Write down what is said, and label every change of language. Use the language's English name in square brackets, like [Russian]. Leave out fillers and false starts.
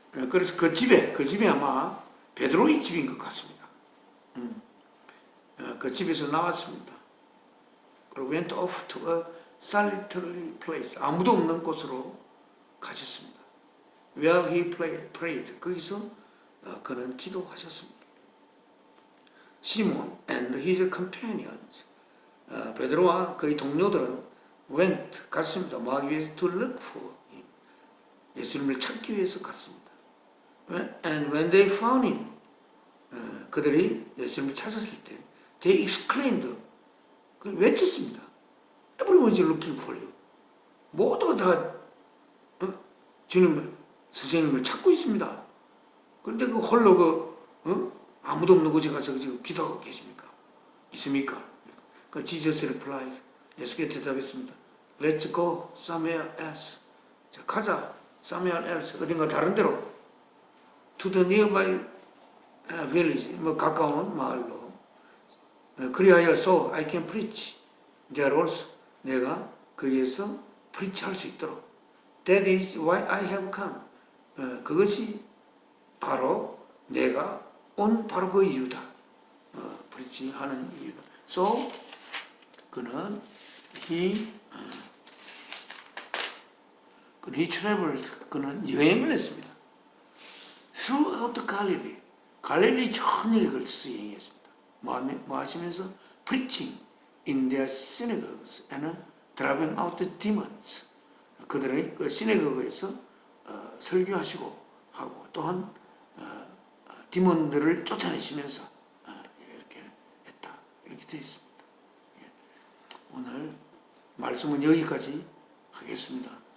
[Korean] 그래서 그 집에 아마 베드로의 집인 것 같습니다. 그 집에서 나왔습니다. 그리고 [English] went off to a solitary place. [Korean] 아무도 없는 곳으로 가셨습니다. [English] Where he prayed. [Korean] 거기서 그는 기도하셨습니다. [English] 시몬 and his companions. [Korean] 베드로와 그의 동료들은 [English] went [Korean] 갔습니다. 막 위해서 [English] to look for him. [Korean] 예수님을 찾기 위해서 갔습니다. [English] And when they found him, [Korean] 그들이 예수님을 찾았을 때, [English] they exclaimed, [Korean] 외쳤습니다. [English] Everyone's looking for you. [Korean] 모두가 다 주님을, 선생님을 찾고 있습니다. 그런데 그 홀로 아무도 없는 곳에 가서 지금 기도하고 계십니까? 있습니까? 그 [English] Jesus replied, [Korean] 예수께 대답했습니다. [English] Let's go somewhere else. [Korean] 자, 가자. [English] somewhere else. [Korean] 어딘가 다른 데로. [English] To the nearby village. [Korean] 뭐 가까운 마을로. 그리하여 [English] so I can preach there also. [Korean] 내가 거기에서 preach 할 수 있도록. [English] That is why I have come. [Korean] 그것이 바로 내가 온 바로 그 이유다. preach 하는 이유다. [English] So [Korean] 그는 [English] he traveled. [Korean] 그는 여행을 했습니다. [English] Throughout Galilee. [Korean] 갈릴리 전역에 걸쳐서 여행했습니다. 뭐 하시면서 [English] preaching in their synagogues and driving out the demons. [Korean] 그들의 그 시내거그에서 설교하시고 하고 또한 디몬들을 쫓아내시면서 이렇게 했다. 이렇게 되어 있습니다. 오늘 말씀은 여기까지 하겠습니다.